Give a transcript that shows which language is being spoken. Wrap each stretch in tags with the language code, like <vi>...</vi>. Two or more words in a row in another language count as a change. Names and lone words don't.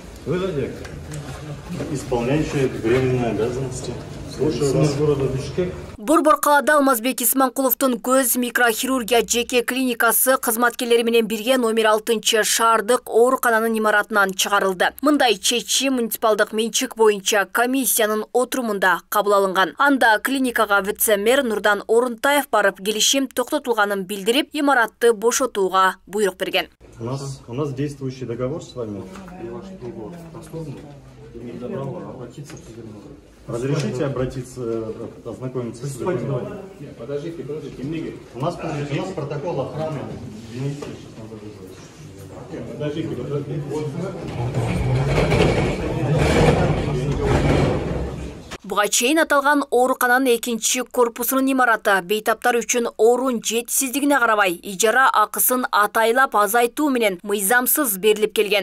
<ru>исполняющий временные обязанности. Слушаю вас. Города Бишкек.</ru> <ky>Борбор қалада Алмазбек Исманкуловтун көз микрохирургия жеке клиникасы кызматкерлери менен бирге номер 6 шаардык оорукананын имаратынан чыгарылды. Мындай чечим муниципалдык менчик боюнча комиссиянын отурумунда кабыл алынган. Анда клиникага вице-мэр Нурдан Орунтаев барып келишим токтотулганын билдирип, имаратты бошотууга буйрук берген.</ky> <ru>У нас действующий договор с вами. Разрешите обратиться, ознакомиться с документом? Подождите, У нас протокол охраны. Подождите.</ru> <ky>Буга чейин аталган оорукананын экинчи корпусунун имараты бейтаптар үчүн орун жетишсиздигине карабай ижара акысын атайлап азайтуу менен мыйзамсыз берилип келген.</ky>